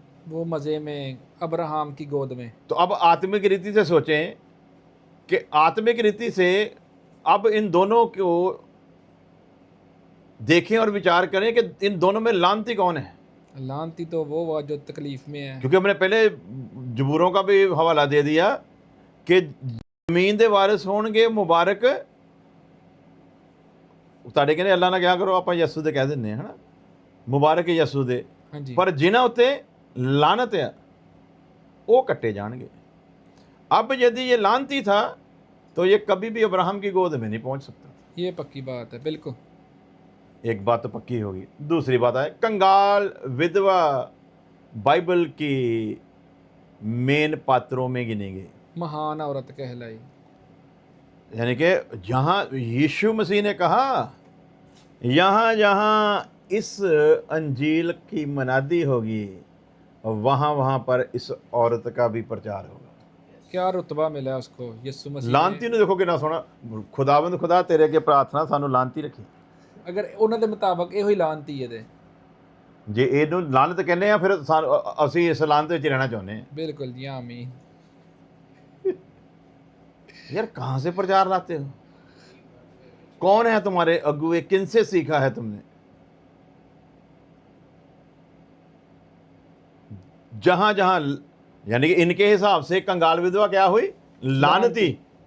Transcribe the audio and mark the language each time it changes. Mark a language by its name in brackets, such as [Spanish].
[Hindi] वो मज़े में अब्राहम की गोद में। तो अब आत्मिक रीति से सोचें कि आत्मिक रीति से अब इन दोनों को देखें और विचार करें कि इन दोनों में लानती कौन है। लानती तो वो हुआ जो तकलीफ में है। क्योंकि हमने पहले जबूरों का भी हवाला दे दिया कि [Punjabi] जमीन दे वारिस होणगे मुबारक, ਤੁਹਾਡੇ ਕਹਿੰਦੇ ਅੱਲਾ ਨਾਲ ਕਿਹਾ ਕਰੋ, ਆਪਾਂ ਯਸੂ ਦੇ ਕਹਿ ਦਿੰਦੇ ਹਾਂ ਹਨਾ, ਮੁਬਾਰਕ ਯਸੂ ਦੇ। [Hindi] हाँ जी, [Punjabi] पर जिन्हां उत्ते लानत है वो कट्टे जाएंगे। [Hindi] अब यदि ये लानती था तो ये कभी भी अब्राहम की गोद में नहीं पहुंच सकता। ये पक्की बात है, बिल्कुल। एक बात तो पक्की होगी। दूसरी बात है, कंगाल विधवा बाइबल की मेन पात्रों में गिनी गई, महान औरत कहलाई। यानी कि जहाँ यीशु मसीह ने कहा, यहाँ जहाँ इस अंजील की मनादी होगी वहाँ वहाँ पर इस औरत का भी प्रचार होगा। क्या रुतबा मिला है उसको यीशु मसीह लानती ने देखो कितना सोना, खुदावंद खुदा तेरे के प्रार्थना सानू लानती रखी। [Punjabi] अगर ਉਹਨਾਂ ਦੇ ਮੁਤਾਬਕ ਇਹੋ ਹੀ ਲਾਨਤੀ ਹੈ ਤੇ ਜੇ ਇਹਨੂੰ ਲਾਨਤ ਕਹਿੰਦੇ ਆ, ਫਿਰ ਅਸੀਂ ਇਸ ਲਾਨਤ ਵਿੱਚ ਰਹਿਣਾ ਚਾਹੁੰਦੇ ਹਾਂ। [Hindi] बिल्कुल जी, आमीन। यार कहाँ से प्रचार लाते हो? कौन है तुम्हारे अगुए? किनसे सीखा है तुमने? जहां जहां, यानी कि इनके हिसाब से कंगाल विधवा क्या हुई? लानती।